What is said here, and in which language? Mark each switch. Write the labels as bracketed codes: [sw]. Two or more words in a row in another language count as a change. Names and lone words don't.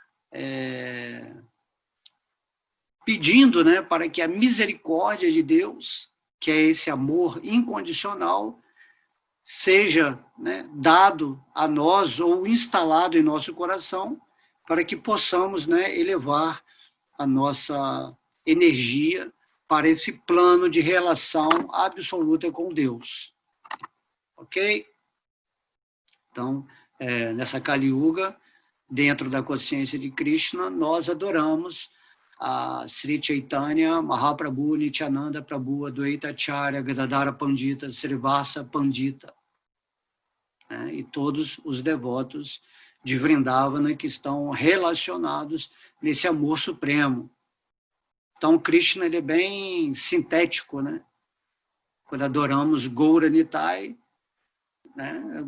[pt] pedindo, né, para que a misericórdia de Deus, que é esse amor incondicional, seja, né, dado a nós ou instalado em nosso coração, para que possamos, né, elevar a nossa energia para esse plano de relação absoluta com Deus. Ok? Então, nessa Kali Yuga, dentro da consciência de Krishna, nós adoramos a Sri Chaitanya Mahaprabhu, Nityananda Prabhu, Advaita Acharya, Gadadhara Pandita, Srivasa Pandita, né? E todos os devotos de Vrindavana que estão relacionados nesse amor supremo. Então, Krishna, ele é bem sintético, né? Quando adoramos Gauranitai, né?